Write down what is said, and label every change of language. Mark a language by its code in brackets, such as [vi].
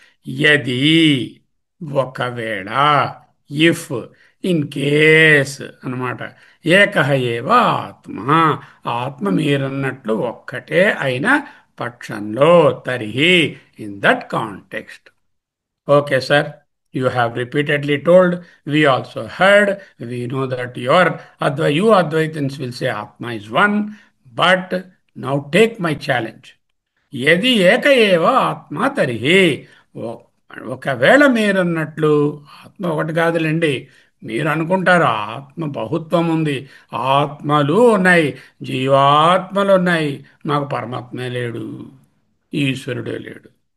[te] యది, ఒకవేళ, [en] if, in case [te] అన్నమాట. [sa] ఏకహ ఏవ ఆత్మ, [te] ఆత్మ మీరన్నట్లు ఒక్కటే అయిన పక్షంలో, తర్హి, [en] In that context. Okay, sir. You have repeatedly told. We also heard. We know that you Advaitins will say Atma is one. But now take my challenge. [sa] యది ఏక ఏవ ఆత్మ తరిహి, [te] ఒ- ఒకవేళ మీరన్నట్లు ఆత్మ ఒకటి కాదులేండి. మీరు అనుకుంటారు ఆత్మ బహుత్వం ఉంది, ఆత్మలు ఉన్నాయి, జీవాత్మలు ఉన్నాయి, మాకు పరమాత్మే లేడు, ఈశ్వరుడే లేడు.